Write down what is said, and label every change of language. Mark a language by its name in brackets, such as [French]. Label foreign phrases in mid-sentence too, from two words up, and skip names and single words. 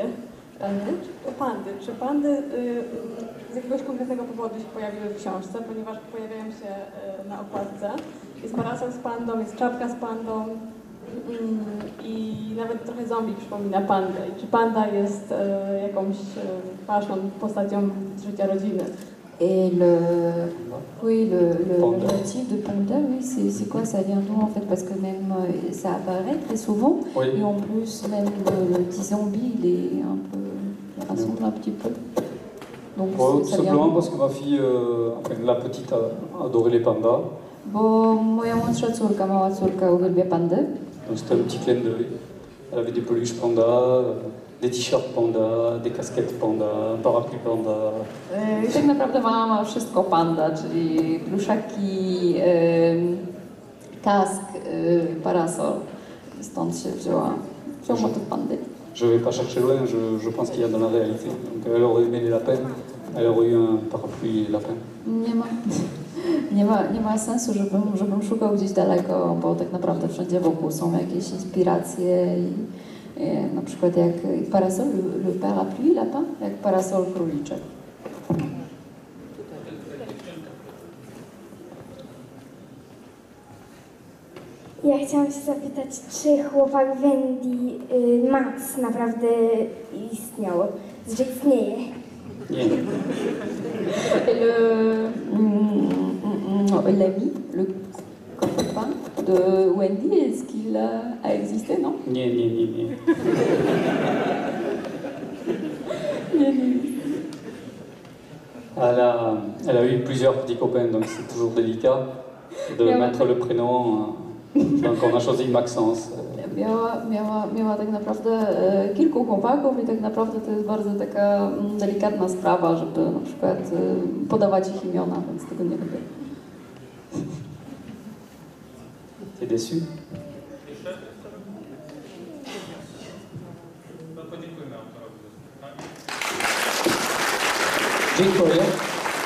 [Polish] Czy pandy z jakiegoś konkretnego powodu się pojawiły w książce, ponieważ pojawiają się na okładce. Jest parasol z pandą, jest czapka z pandą i nawet trochę zombie przypomina pandę. I czy panda jest jakąś ważną postacią z życia rodziny? [French] Et le Panda. motif de panda, oui, c'est quoi? Ça vient d'où en fait? Parce que même ça apparaît très souvent. Oui. Et en plus, même le petit zombie, il est un peu. Il ressemble un petit peu. Donc ça vient Simplement d'où? parce que ma fille, enfin la petite, adorait les pandas. [Polish] Bo moja młodsza córka, mała córka uwielbia pandy. [French] Donc c'était un petit clin d'œil. Elle avait des peluches pandas, des t-shirts pandas, des casquettes pandas, un parapluie panda. [Polish] I tak naprawdę mama ma wszystko panda, czyli pluszaki, kask, parasol. Stąd się wziął motyw pandy. [French] Je ne vais pas chercher loin, je pense qu'il y a dans la réalité. Donc elle aurait aimé les lapins, elle aurait eu un parapluie lapin. [Polish] Nie ma sensu, żebym szukał gdzieś daleko, bo tak naprawdę wszędzie wokół są jakieś inspiracje i na przykład jak parasol, [French] le parapluie lapin, [Polish] jak parasol króliczek. Ja chciałam się zapytać, czy chłopak Wendy, Max, naprawdę istniał, że istnieje? Nie. [French] Et l'ami, le copain de Wendy, est-ce qu'il a existé, non? [Polish] Nie. [French] Elle a eu plusieurs petits copains, donc c'est toujours délicat de Mais mettre le prénom. Donc on a choisi Maxence. [Polish] Miała tak naprawdę kilku chłopaków i tak naprawdę to jest bardzo taka delikatna sprawa, żeby na przykład podawać ich imiona, więc tego nie lubię. [French] T'es déçu? [Polish] Podziękujmy autorowi za spotkanie. Dziękuję.